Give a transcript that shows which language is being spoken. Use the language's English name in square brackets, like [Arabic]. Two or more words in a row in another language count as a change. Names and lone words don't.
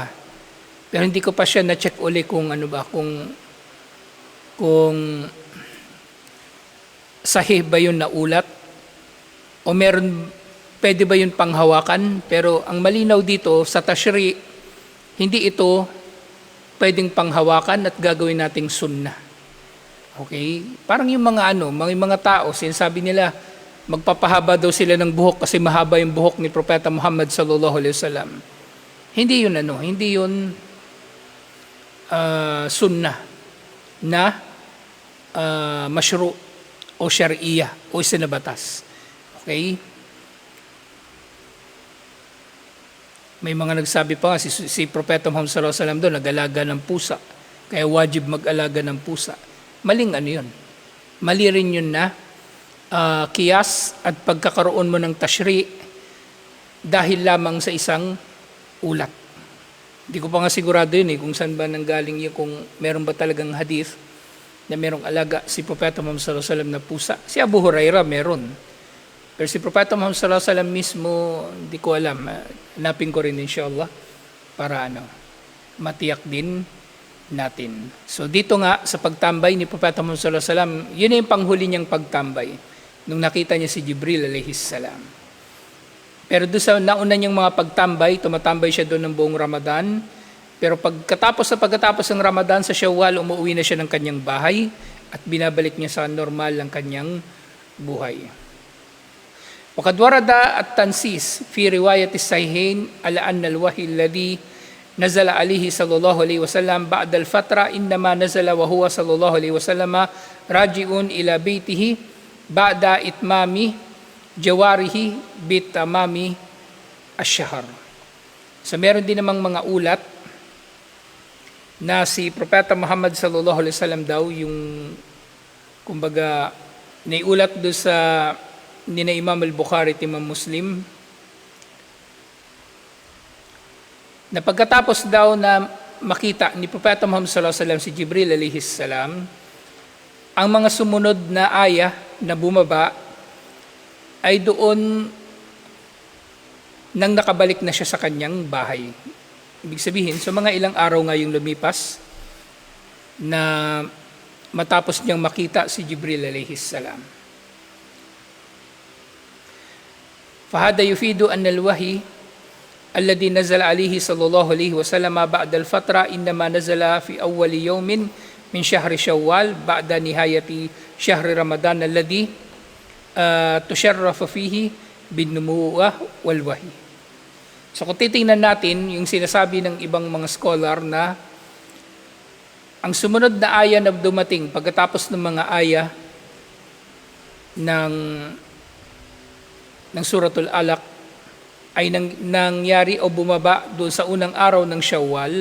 [Filipino] Pero hindi ko pa siya na-check uli kung kung sahih ba yun na ulat o pwede ba yun panghawakan. Pero ang malinaw dito sa tashri, hindi ito pwedeng panghawakan at gagawin nating sunnah. Okay? Parang yung mga tao, sinasabi nila, magpapahaba daw sila ng buhok kasi mahaba yung buhok ni Propeta Muhammad [Arabic] صلى الله عليه وسلم. [Filipino] Hindi yun hindi yun sunnah na mashru o syari'iyah o isinabatas. Okay? May mga nagsabi pa nga, si Propeta Muhammad [Arabic] صلى الله عليه وسلم [Filipino] doon, nag-alaga ng pusa. Kaya wajib mag-alaga ng pusa. Maling yun. Mali rin yun na kiyas at pagkakaroon mo ng tashri dahil lamang sa isang ulat. Hindi ko pa nga sigurado yun kung saan ba nanggaling yun, kung meron ba talagang hadith na merong alaga si Propeta Muhammad [Arabic] صلى الله عليه وسلم [Filipino] na pusa. Si Abu Hurairah meron. Pero si Propeta Muhammad [Arabic] صلى الله عليه وسلم [Filipino] mismo, hindi ko alam. Hanapin ko rin inshallah para matiyak din natin. So dito nga sa pagtambay ni Propeta Muhammad [Arabic] صلى الله عليه وسلم, [Filipino] yun yung panghuli niyang pagtambay nung nakita niya si Jibril [Arabic] عليه السلام. [Filipino] Pero doon sa nauna niyang mga pagtambay, tumatambay siya doon ng buong Ramadan. Pero pagkatapos ng Ramadan sa Shawwal, umuwi na siya ng kanyang bahay at binabalik niya sa normal ang kanyang buhay. [Arabic] وقد ورد التنسيس في رواية الصحيحين على أن الوحي الذي نزل عليه صلى الله عليه وسلم بعد الفترة إنما نزل وهو صلى الله عليه وسلم راجع إلى بيته بعد إتمام جواره بتمام الشهر. [Filipino] So meron din namang mga ulat na si Propeta Muhammad [Arabic] صلى الله عليه وسلم [Filipino] daw yung Kumbaga, naiulat do sa nina Imam al-Bukhari at Imam Muslim na pagkatapos daw na makita ni Propeta Muhammad [Arabic] صلى الله عليه وسلم [Filipino] si Jibril [Arabic] عليه السلام, [Filipino] ang mga sumunod na aya na bumaba ay doon nang nakabalik na siya sa kanyang bahay. Ibig sabihin, so mga ilang araw nga yung lumipas na matapos niyang makita si Jibril [Arabic] عليه السلام. فهذا يفيد أن الوحي الذي نزل عليه صلى الله عليه وسلم بعد الفترة إنما نزل في أول يوم من شهر شوال بعد نهاية شهر رمضان الذي تشرف فيه بنزول الوحي. [Filipino] So kung titingnan natin yung sinasabi ng ibang mga scholar na ang sumunod na aya na dumating pagkatapos ng mga aya ng Suratul Alaq ay nangyari o bumaba doon sa unang araw ng Shawwal.